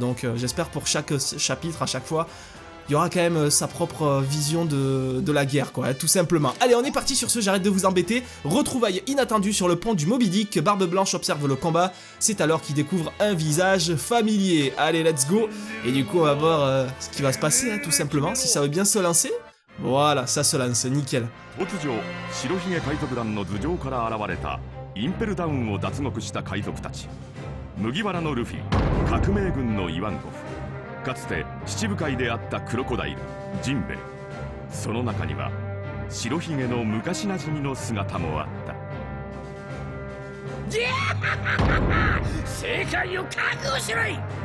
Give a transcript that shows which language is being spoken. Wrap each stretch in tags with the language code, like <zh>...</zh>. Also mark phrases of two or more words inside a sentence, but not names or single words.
<fr>Donc j'espère pour chaque chapitre, à chaque fois, il y aura quand même sa propre vision de la guerre, quoi, tout simplement. Allez, on est parti sur ce, j'arrête de vous embêter. Retrouvailles inattendues sur le pont du Moby Dick. Barbe Blanche observe le combat. C'est alors qu'il découvre un visage familier. Allez,</fr> <en>let's go.</en> <fr>Et du coup, on va voir ce qui va se passer, hein, tout simplement, si ça veut bien se lancer. Voilà, ça se lance, nickel.</fr> <ja>Mugiwara no Luffy, 革命軍のイワンゴフ、かつて七部会であったクロコダイル、ジンベエ、その中には白ひげの昔なじみの姿もあった。じゃあ正解を覚悟しろい。</ja>